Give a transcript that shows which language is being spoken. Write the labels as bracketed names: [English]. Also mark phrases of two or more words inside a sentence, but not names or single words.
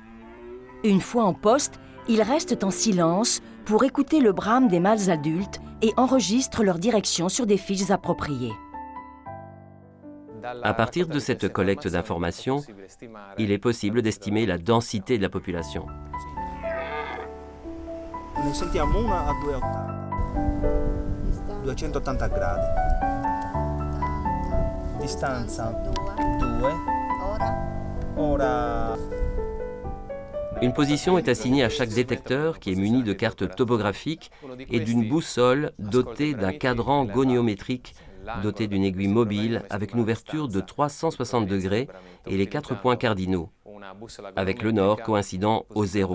[French] Une fois en poste, ils restent en silence pour écouter le brame des mâles adultes et enregistrent leur direction sur des fiches appropriées. À partir de cette collecte d'informations, il est possible d'estimer la densité de la population. [Italian] Ne sentiamo una a 280. 280 gradi. Distanza 2. Ora. [French] Une position est assignée à chaque détecteur qui est muni de cartes topographiques et d'une boussole dotée d'un cadran goniométrique doté d'une aiguille mobile avec une ouverture de 360 degrés et les 4 points cardinaux, avec le nord coïncidant au 0.